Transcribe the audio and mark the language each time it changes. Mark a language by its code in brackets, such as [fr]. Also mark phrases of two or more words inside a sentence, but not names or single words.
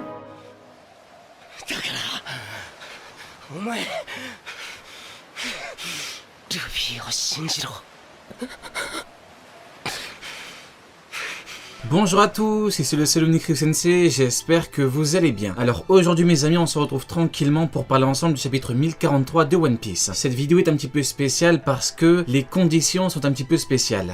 [ja] だからお前ルフィを信じろ。 [fr] Bonjour à tous, ici le seul unique Sensei, j'espère que vous allez bien. Alors aujourd'hui mes amis, on se retrouve tranquillement pour parler ensemble du chapitre 1043 de One Piece. Cette vidéo est un petit peu spéciale parce que les conditions sont un petit peu spéciales.